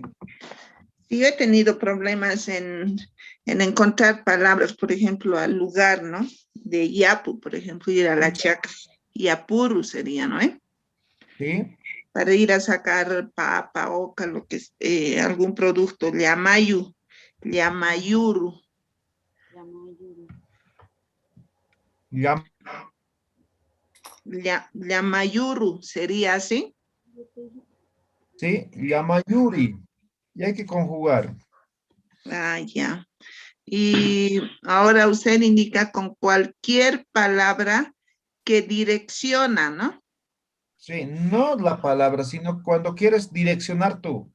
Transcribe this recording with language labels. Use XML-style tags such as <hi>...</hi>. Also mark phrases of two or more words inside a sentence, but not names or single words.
<es>yo he tenido problemas en encontrar palabras, por ejemplo, al lugar, ¿no? De Yapu, por ejemplo, ir a la chaca. Yapuru sería, ¿no? ¿Sí? Para ir a sacar papa, oca, lo que es, algún producto,</es> <ay>llamayu, llamayuru. Yam-</ay> <es>Llamayuru sería así. ¿Sí? Yamayuri. Y hay que conjugar. Ah, ya. Y ahora usted indica con cualquier palabra que direcciona, ¿no? Sí, no la palabra, sino cuando quieres direccionar tú.</es>